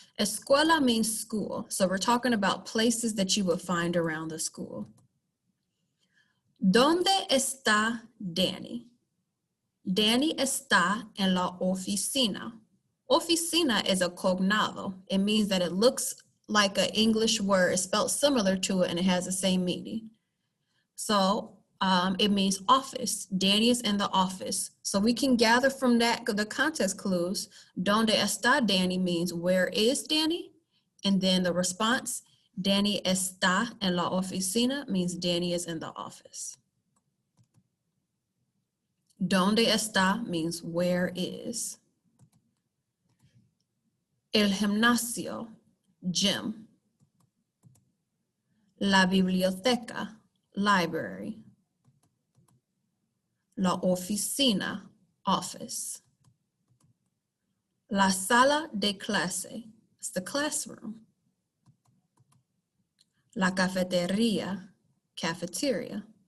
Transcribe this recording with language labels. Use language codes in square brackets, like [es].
[en] Escuela means school, so we're talking about places that you would find around the school. [es] ¿Dónde está Danny? Danny está en la oficina. [en] Oficina is a cognado. It means that it looks like an English word. It's spelled similar to it and it has the same meaning. So it means office. Danny is in the office. So we can gather from that the context clues. [es] Donde está Danny [en] means where is Danny? And then the response, [es] Danny está en la oficina [en] means Danny is in the office. Donde está means where is. [es] El gimnasio, gym. La biblioteca, library. La oficina, office. La sala de clase, [en] it's the classroom. [es] La cafetería, cafeteria.